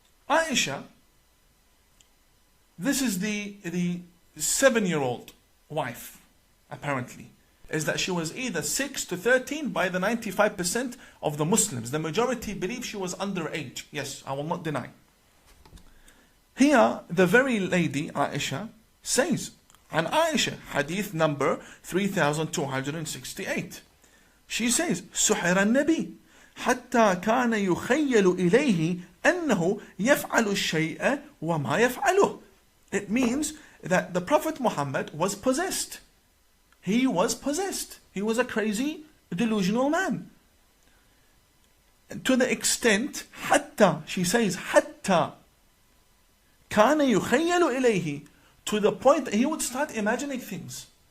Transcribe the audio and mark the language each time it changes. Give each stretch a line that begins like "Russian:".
English: Aisha, this is the 7-year-old wife, apparently, is that she was either 6 to 13 by the 95% of the Muslims. The majority believe she was underage. Yes, I will not deny. Here, the very lady, Aisha, says, and Aisha, hadith number 3268. She says,
Arabic: سحر النبي حتى كان يخيل إليه أنه يفعل الشيء وما يفعله.
English: It means that the Prophet Muhammad was possessed. He was possessed. He was a crazy, delusional man. To the extent, حتى, she says,
Arabic: حتى كان يخيل إليه,
English: to the point that he would start imagining things.